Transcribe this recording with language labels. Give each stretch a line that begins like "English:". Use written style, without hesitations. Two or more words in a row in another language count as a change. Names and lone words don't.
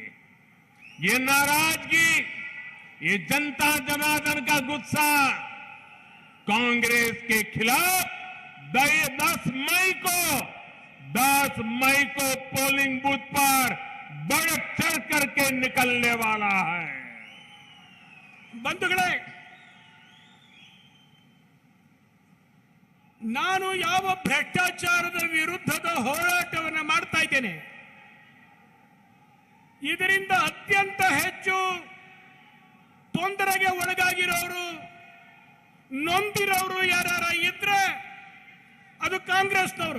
Hindi: ये नाराजगी, ये जनता जनार्दन का गुस्सा कांग्रेस के खिलाफ 10 मई को
English: polling booth
Hindi: पर बढ़ चढ़ करके निकलने वाला है।
Kannada: ಬಂಧುಗಳೇ, ನಾನು ಯಾವ ಭ್ರಷ್ಟಾಚಾರದ ವಿರುದ್ಧದ ಹೋರಾಟವನ್ನು ಮಾಡ್ತಾ ಇದ್ದೇನೆ, ಇದರಿಂದ ಅತ್ಯಂತ ಹೆಚ್ಚು ತೊಂದರೆಗೆ ಒಳಗಾಗಿರೋರು, ನೊಂದಿರೋರು ಯಾರ ಇದ್ರೆ ಅದು ಕಾಂಗ್ರೆಸ್ನವರು.